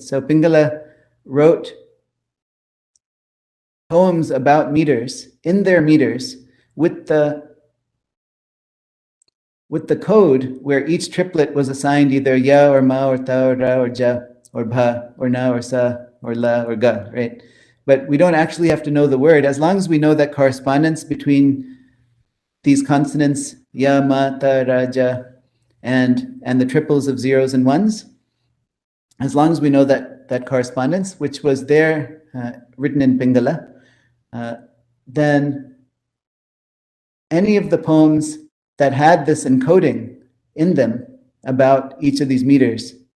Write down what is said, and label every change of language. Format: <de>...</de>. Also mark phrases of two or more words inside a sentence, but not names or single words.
<en>So Pingala wrote poems about meters in their meters with the code where each triplet was assigned either ya or ma or ta or ra or ja or bha or na or sa or la or ga, right? But we don't actually have to know the word. As long as we know that correspondence between these consonants ya, ma, ta, ra, ja and the triples of zeros and ones, as long as we know that correspondence, which was there written in Pingala, then any of the poems that had this encoding in them about each of these meters</en>